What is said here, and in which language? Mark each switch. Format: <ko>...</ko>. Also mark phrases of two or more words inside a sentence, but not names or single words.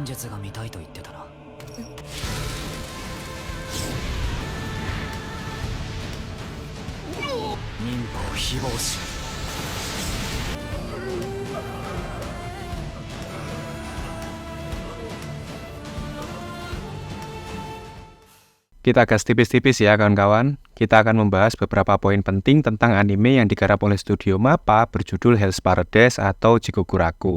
<ja>血が見たいと言ってたな。忍法非暴死。</ja> <id>Kita gas tipis-tipis ya kawan-kawan. Kita akan membahas beberapa poin penting tentang anime yang digarap oleh studio MAPPA berjudul Hell's Paradise atau Jikokuraku.</id>